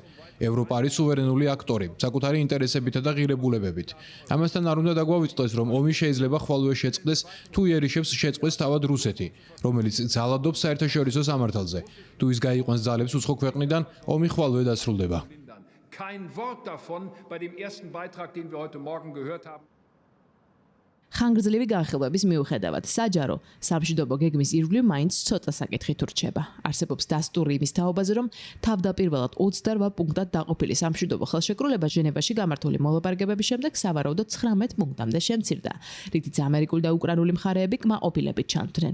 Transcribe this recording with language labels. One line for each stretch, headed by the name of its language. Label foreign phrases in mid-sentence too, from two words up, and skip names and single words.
Georgian: ევროპა არის სუვერენული აქტორი, საკუთარი ინტერესებითა და ღირებულებებით. ამასთან არ უნდა დაგვავიწყდეს, რომ ომი შეიძლება ხვალვე შეწყდეს, თუ იერიშებს შეწყვეტს თავად რუსეთი, რომელიც ძალადობს საერთაშორისო სამართალზე. თუ ის გაიყვანს ძალებს უცხო ქვეყნიდან, ომი ხვალვე დასრულდება.
German: Kein Wort davon bei dem ersten Beitrag, den wir heute Morgen gehört haben.
Georgian: ხანგრძლივი განხილვების მიუხედავად, საჯარო სამშვიდობო გეგმის ირგვლივ მაინც ცოტა საკითხით ურჩება. არსებობს დასტური იმის თაობაზე, რომ თავდაპირველად 28 პუნქტად დაყოფილი სამშვიდობო ხელშეკრულება ჟენევაში გამართული მოლაპარაკებების შემდეგ სავარაუდოდ 19 პუნქტამდე შემცირდა, რითიც ამერიკული და უკრაინული მხარეები კმაყოფილებით ჩანდნენ.